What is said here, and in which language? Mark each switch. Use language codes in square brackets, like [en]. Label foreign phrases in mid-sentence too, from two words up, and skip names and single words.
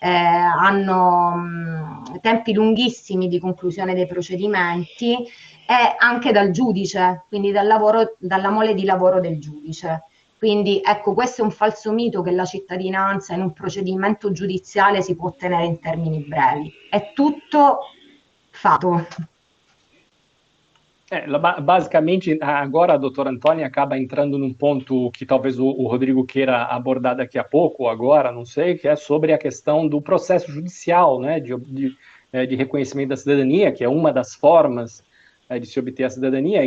[it] hanno tempi lunghissimi di conclusione dei procedimenti, e anche dal giudice, quindi dalla mole di lavoro del giudice. Quindi ecco, questo è un falso mito che la cittadinanza in un procedimento giudiziale si può ottenere in termini brevi. È tutto fato. [pt] Basicamente, agora a doutora Antônia acaba entrando num ponto que talvez o Rodrigo queira abordar daqui a pouco, agora, não sei, que é sobre a questão do processo judicial, né, de reconhecimento da cidadania, que é uma das formas de se obter a cidadania.